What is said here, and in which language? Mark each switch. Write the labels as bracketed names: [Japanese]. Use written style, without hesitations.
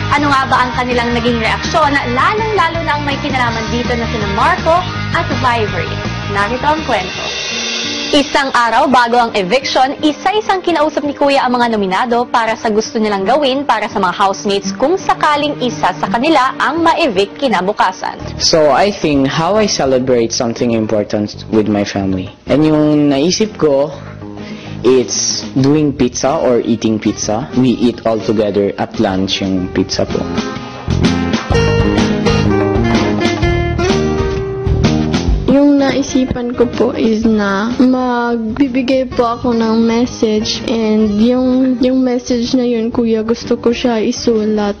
[Filipino] Ano nga ba ang kanilang naging reaksyon, lalong-lalo na ang may kinalaman dito na sina Marco at Vivery? Narito ang kwento. Isang araw bago ang eviction, isa-isang kinausap ni Kuya ang mga nominado para sa gusto nilang gawin para sa mga housemates kung sakaling isa sa kanila ang ma-evict kinabukasan. [English] So I think how I celebrate something important with my family. And [Filipino] yung naisip ko, [English] it's doing pizza or eating pizza. We eat all together at lunch yung pizza po. [Filipino] Yung naisipan ko po is na magbibigay po ako ng message, and yung message na yun, kuya, gusto ko siya isulat.